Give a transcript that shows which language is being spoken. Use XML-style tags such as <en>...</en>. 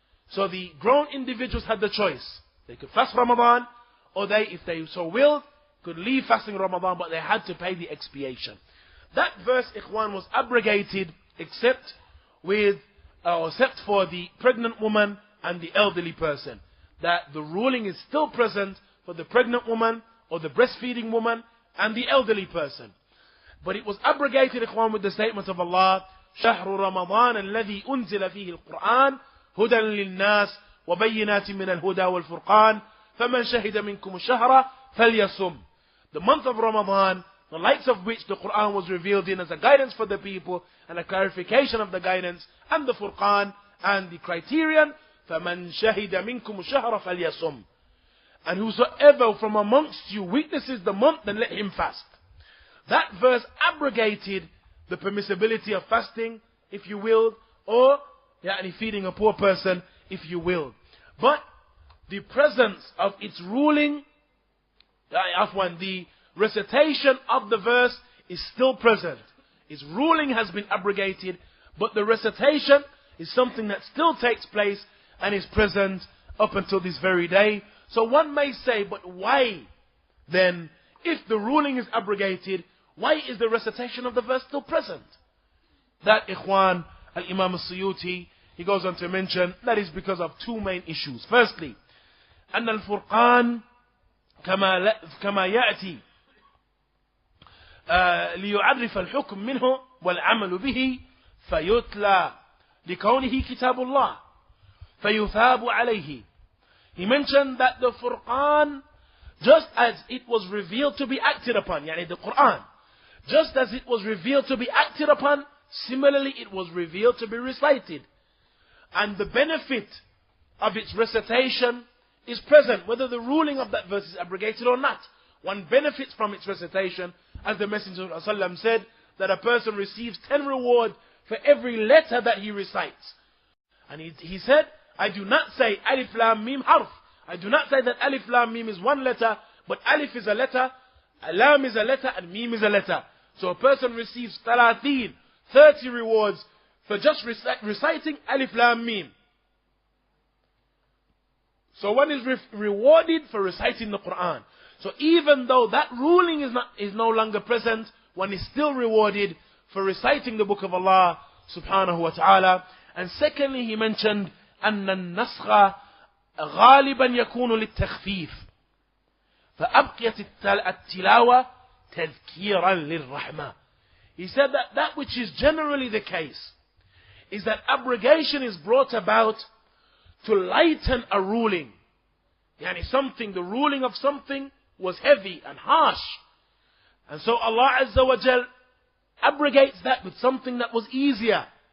<en>So the grown individuals had the choice. They could fast Ramadan, or they, if they so willed, could leave fasting Ramadan, but they had to pay the expiation. That verse, ikhwan, was abrogated except for the pregnant woman and the elderly person. That the ruling is still present for the pregnant woman, or the breastfeeding woman, and the elderly person. But it was abrogated, ikhwan, with the statement of Allah,</en> <ar>شهر رمضان الذي أنزل فيه القرآن هدى للناس وبينات من الهدى والفرقان فمن شهد منكم الشهر فليصم.</ar> <en>The month of Ramadan, the likes of which the Quran was revealed in as a guidance for the people and a clarification of the guidance, and the Furqan and the criterion,</en> <ar>فَمَنْ شَهِدَ مِنْكُمُ الشَّهْرَ فَلْيَصُمْ.</ar> <en>And whosoever from amongst you witnesses the month, then let him fast. That verse abrogated the permissibility of fasting, if you will, or feeding a poor person, if you will. But the presence of its ruling, the recitation of the verse is still present. Its ruling has been abrogated, but the recitation is something that still takes place and is present up until this very day. So one may say, but why then, if the ruling is abrogated, why is the recitation of the verse still present? That, ikhwan, Al-Imam al-Suyuti, he goes on to mention, that is because of two main issues. Firstly,</en> <ar>أن الفرقان كما يأتي ليعرف الحكم منه والعمل به فيتلى لكونه كتاب الله فيثاب عليه.</ar> <en>He mentioned that the Furqan, just as it was revealed to be acted upon, the Quran, just as it was revealed to be acted upon, similarly it was revealed to be recited. And the benefit of its recitation is present, whether the ruling of that verse is abrogated or not. One benefits from its recitation, as the Messenger of Allah said, that a person receives 10 reward for every letter that he recites. And he said, I do not say alif lam mim harf. I do not say that alif lam mim is one letter, but alif is a letter, lam is a letter, and mim is a letter. So a person receives 30 rewards for just reciting alif lam mim. So one is rewarded for reciting the Quran. So even though that ruling is no longer present, one is still rewarded for reciting the book of Allah subhanahu wa ta'ala. And secondly, he mentioned</en> <ar>أن النسخ غالبا يكون للتخفيف فأبقيت التلاوة تذكيرا للرحمة.</ar> <en>He said that which is generally the case is that abrogation is brought about to lighten a ruling. The ruling of something was heavy and harsh. And so Allah Azza wa Jal abrogates that with something that was easier.</en>